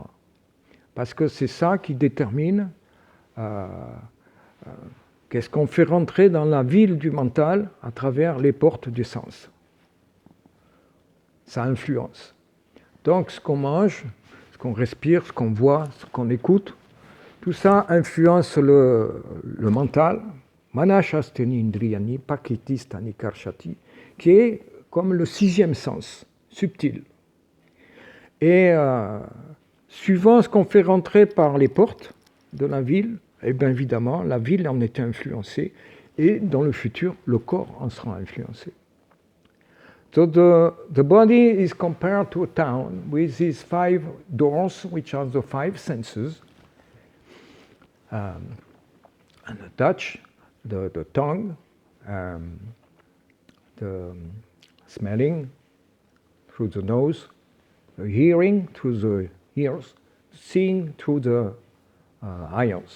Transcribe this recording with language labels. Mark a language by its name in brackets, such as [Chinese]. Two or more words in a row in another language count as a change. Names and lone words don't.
[French] Parce que c'est ça qui détermine qu'est-ce qu'on fait rentrer dans la ville du mental à travers les portes du sens. Ça influence. Donc ce qu'on mange, ce qu'on respire, ce qu'on voit, ce qu'on écoute, tout ça influence le mental. [Sanskrit] मनःषष्ठानि इन्द्रियाणि प्रकृतिस्थानि कर्षति, [French] qui est comme le sixième sens, subtil. Et suivant ce qu'on fait rentrer par les portes de la ville, eh bien évidemment, la ville en est influencée, et dans le futur, le corps en sera influencé. [English] So the body is compared to a town with these 5 doors, which are the 5 senses, and the touch, the tongue, the smelling through the nose, the hearing through the ears, seeing through the eyes.